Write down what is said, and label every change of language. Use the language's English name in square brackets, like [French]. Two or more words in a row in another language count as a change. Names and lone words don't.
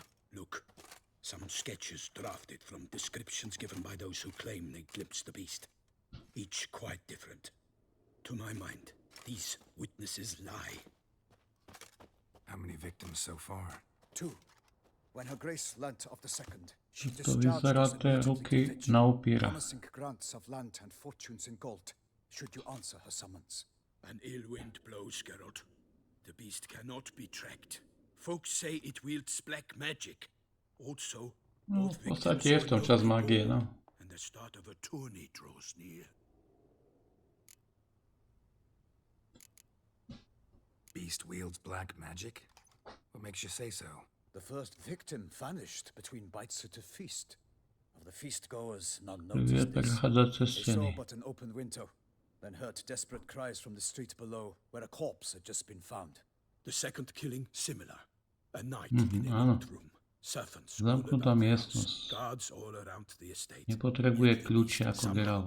[English] Look, some sketches drafted from descriptions given by those who claim they glimpsed the beast. Each quite different. To my mind, these witnesses lie. How many victims so far? 2. When Her Grace learnt of the second, she To discharged [Slovak] vyzerá [English] us [Slovak] tie [English] immediately [Slovak] ruky [English] to Fitch, [Slovak] na upíra. [English] promising grants of land and fortunes in gold, should you answer her summons. An ill wind blows, Geralt. The beast cannot be tracked. Folks say it wields black magic. Also, [Slovak] No, [English] both [Slovak] v podstate [English] victims [Slovak] je v tom [English] are [Slovak] čas [English] nobly [Slovak] mágie, [English] born, [Slovak] no. [English] and the start of a tourney draws near. Beast wields black magic? What makes you say so? The first victim vanished between bites at a feast. Of the feast-goers, none [Slovak] Vie [English] noticed this. [Slovak] prechádzať cez [English] They saw [Slovak] steny. [English] but an open window, then heard desperate cries from the street below, where a corpse had just been found. The second killing similar. A night in an [Slovak] áno. [English] old room. Servants all [Slovak] Zamknutá [English] about the [Slovak] miestnosť. [English] house, guards all around the estate. [Slovak] Nepotrebuje [English] Yet the [Slovak] kľúče [English] beast [Slovak] ako [English] somehow [Slovak] Geralt.